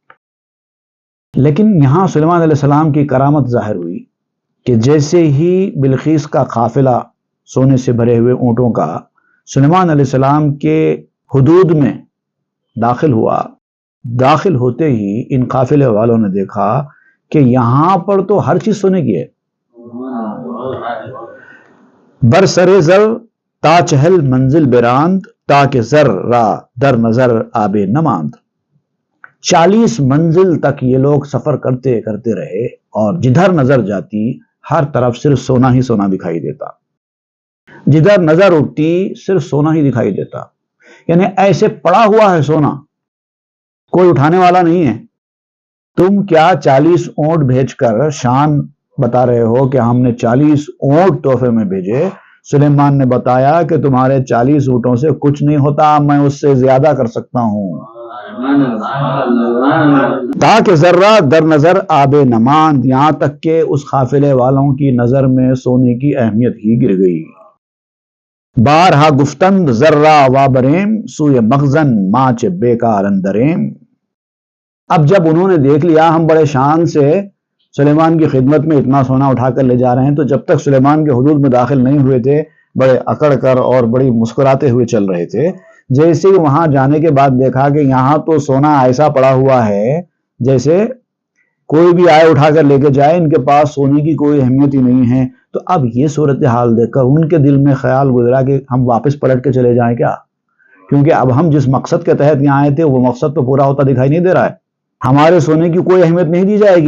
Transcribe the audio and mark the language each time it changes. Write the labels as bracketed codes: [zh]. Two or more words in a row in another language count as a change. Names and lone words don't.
[ur] لیکن یہاں سلیمان علیہ السلام کی کرامت ظاہر ہوئی کہ جیسے ہی بلقیس کا قافلہ سونے سے بھرے ہوئے اونٹوں کا سلیمان علیہ السلام کے حدود میں داخل ہوا، داخل ہوتے ہی ان قافلے والوں نے دیکھا کہ یہاں پر تو ہر چیز سونے کی ہے۔ [fa] برسر زر تا چہل منزل براند، تاکہ ذرہ در نظر آب نماند۔ [ur] 40 منزل تک یہ لوگ سفر کرتے کرتے رہے اور جدھر نظر جاتی ہر طرف صرف سونا ہی سونا دکھائی دیتا، جدھر نظر اٹھتی صرف سونا ہی دکھائی دیتا، یعنی ایسے پڑا ہوا ہے سونا، کوئی اٹھانے والا نہیں ہے۔ تم کیا 40 اونٹ بھیج کر شان بتا رہے ہو کہ ہم نے 40 اونٹ تحفے میں بھیجے؟ سلیمان نے بتایا کہ تمہارے 40 اونٹوں سے کچھ نہیں ہوتا، میں اس سے زیادہ کر سکتا ہوں۔ [fa] تاکہ ذرہ در نظر آب نماند، [ur] یہاں تک کہ اس قافلے والوں کی نظر میں سونے کی اہمیت ہی گر گئی۔ [fa] بارہا گفتند ذرہ وابریم سوئے مخزن ماچ بیکار اندریم۔ [ur] اب جب انہوں نے دیکھ لیا ہم بڑے شان سے سلیمان کی خدمت میں اتنا سونا اٹھا کر لے جا رہے ہیں، تو جب تک سلیمان کے حدود میں داخل نہیں ہوئے تھے بڑے اکڑ کر اور بڑی مسکراتے ہوئے چل رہے تھے۔ جیسے ہی وہاں جانے کے بعد دیکھا کہ یہاں تو سونا ایسا پڑا ہوا ہے جیسے کوئی بھی آئے اٹھا کر لے کے جائے، ان کے پاس سونے کی کوئی اہمیت ہی نہیں ہے، تو اب یہ صورتحال دیکھ کر ان کے دل میں خیال گزرا کہ ہم واپس پلٹ کے چلے جائیں کیا، کیونکہ اب ہم جس مقصد کے تحت یہاں آئے تھے وہ مقصد تو پورا ہوتا دکھائی نہیں دے رہا ہے، ہمارے سونے کی کوئی اہمیت نہیں دی جائے گی۔